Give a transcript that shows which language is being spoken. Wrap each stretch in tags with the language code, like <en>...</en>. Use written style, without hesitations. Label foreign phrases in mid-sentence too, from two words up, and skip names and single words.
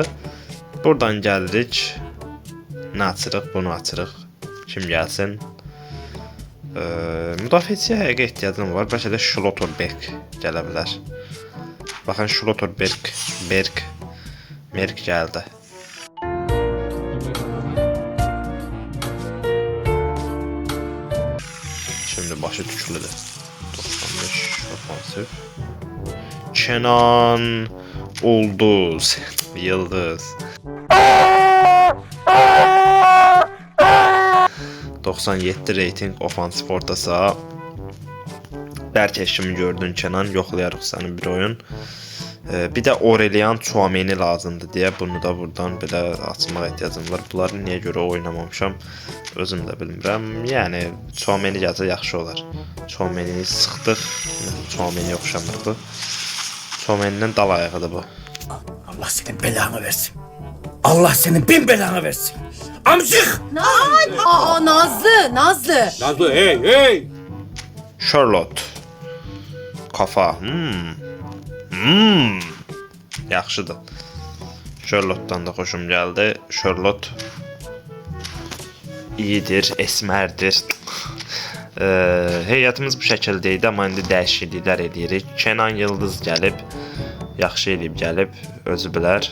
<az>Buradan gəlirik. Nə açırıq? Bunu açırıq. Kim gəlsin? Müdafiəçiyə həqiqə ehtiyacım var. Bəlkə də Schlotterbeck gələ bilər. Baxın, Schlotterbeck, Merk gəldi.</az> <tr>Şimdi başı tüklüdür.</tr> <az>95 ofansif. Kenan Ulduz Yıldız 97 rating ofansif orta saha. Bəlkə kimi gördün Kenan, yoxlayarıq səni bir oyun. Bir də Aurelian Tchouameni lazımdır deyə bunu da buradan belə açmaq ehtiyacım var. Bunları niyə görə oynamamışam özüm də bilmirəm. Yəni Tchouameni gəlsə yaxşı olar. Tchouameni sıxdıq. Tchouameni oxşamır bu. Tchouameni'nin dal ayağıdır bu.</az> <tr>Allah senin belanı versin. Allah senin bin belanı versin. Amcık! Aa, Nazlı. Nazlı hey! Charlotte. Kafa.</tr> <az>Yaxşıdır. Charlotte'dan da xoşum gəldi.</az> <tr>Charlotte iyidir,</tr> <az>esmərdir. Heyətimiz bu şəkildə idi, amma indi dəyişikliklər edirik. Kenan Yıldız gəlib, yaxşı eləyib gəlib, özü bilər.</az>